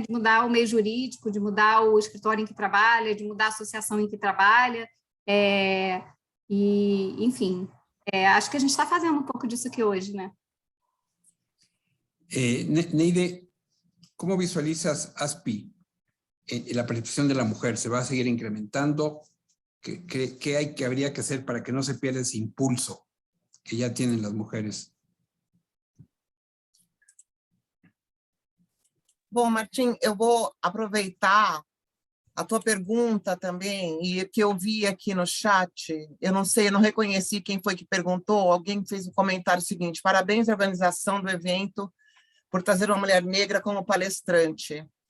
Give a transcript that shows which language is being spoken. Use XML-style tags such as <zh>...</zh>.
<pt>De mudar o meio jurídico, de mudar o escritório em que trabalha, de mudar a associação em que trabalha, enfim, acho que a gente está fazendo um pouco disso aqui hoje, né?</pt> <es>Neide, ¿cómo visualizas ASPI en la percepción de la mujer? ¿Se va a seguir incrementando? ¿Qué habría que hacer para que no se pierda ese impulso que ya tienen las mujeres?</es> <pt>Bom, Martim, eu vou aproveitar a tua pergunta também, e que eu vi aqui no chat, eu não sei, eu não reconheci quem foi que perguntou, alguém fez um comentário seguinte: parabéns à organização do evento por trazer uma mulher negra como palestrante.</pt>